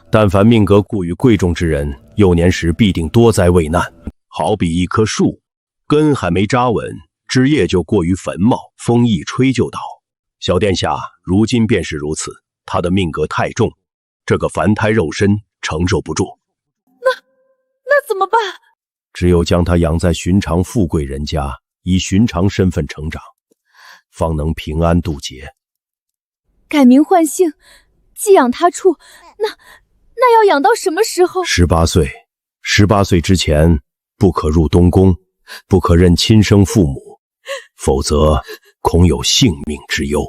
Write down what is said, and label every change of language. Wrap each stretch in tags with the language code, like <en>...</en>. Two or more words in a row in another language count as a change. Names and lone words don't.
<zh>但凡命格过于贵重之人，幼年时必定多灾未难。好比一棵树，根还没扎穩，枝叶就过于繁茂，風一吹就倒。小殿下如今便是如此，他的命格太重，這個凡胎肉身承受不住。那怎麼辦？只有將他養在尋常富貴人家，以尋常身份成長，方能平安渡劫。改名換姓，寄養他處，那要養到什麼時候？18歲，18歲之前不可入東宮，不可認親生父母，否則恐有性命之憂。</zh>